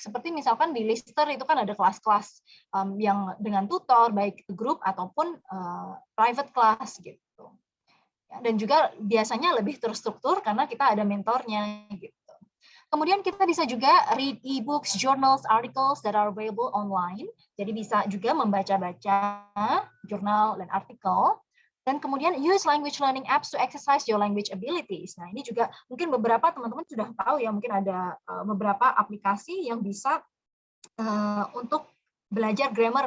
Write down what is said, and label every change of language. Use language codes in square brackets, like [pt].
[id] Seperti misalkan di Lister itu kan ada kelas-kelas yang dengan tutor, baik grup ataupun private class gitu. Dan juga biasanya lebih terstruktur karena kita ada mentornya gitu. Kemudian kita bisa juga [en] read e-books, journals, articles that are available online. [id] Jadi bisa juga membaca-baca jurnal dan artikel. Dan kemudian [en] use language learning apps to exercise your language abilities. [id] Nah, ini juga mungkin beberapa teman-teman sudah tahu ya, mungkin ada beberapa aplikasi yang bisa untuk belajar grammar.